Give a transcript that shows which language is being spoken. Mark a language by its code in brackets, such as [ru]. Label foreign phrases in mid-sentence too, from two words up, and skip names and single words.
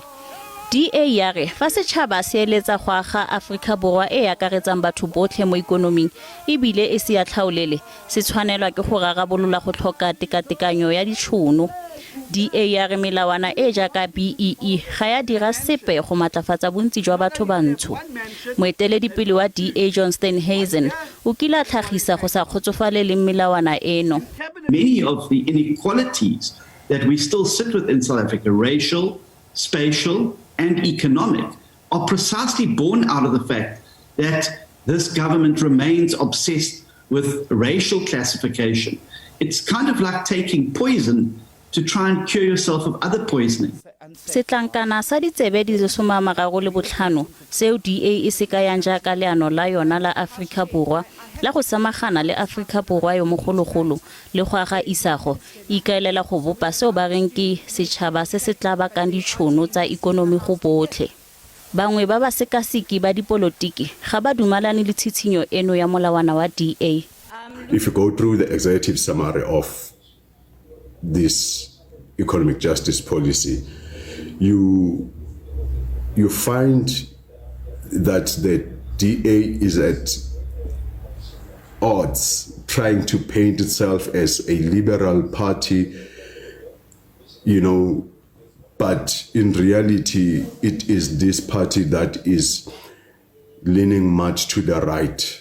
[tn] DA ya re fa setšhaba se eletsa go aga Aforika Borwa e akaretsang batho botlhe mo ikonoming ebile e se ya tlhaolele se tshwanelwa ke go rarabolola go tlhoka tekatekanyo ya ditšhono. DA ya re melawana e jaaka BEE ga ya dira sepe go matlafatsa bontsi jwa batho bantsho. Moeteledipele wa DA John Steenhuisen o kile a tlhagisa go sa kgotsofalele melawana eno. [en] Many of the inequalities that we still sit with in South Africa, racial, spatial, and economic, are precisely born out of the fact that this government remains obsessed with racial classification. It's kind of like taking poison to try and cure yourself of other poisoning. [tn] Setlankana sa ditsebe di le 35 seo DA e se kayang jaaka leano la yona la Aforika Borwa la go samagana le Aforika Borwa yo mogologolo le go aga isago ikaelela go bopa seo ba reng ke setšhaba se se tla bakang ditšhono tsa ikonomi go botlhe. Bangwe ba ba sekasiki ba dipolotiki ga ba dumalane le tshitshinyo eno ya molawana wa DA. [en] If you go through the executive summary of this economic justice policy, you find that the DA is at odds, trying to paint itself as a liberal party, but in reality, it is this party that is leaning much to the right.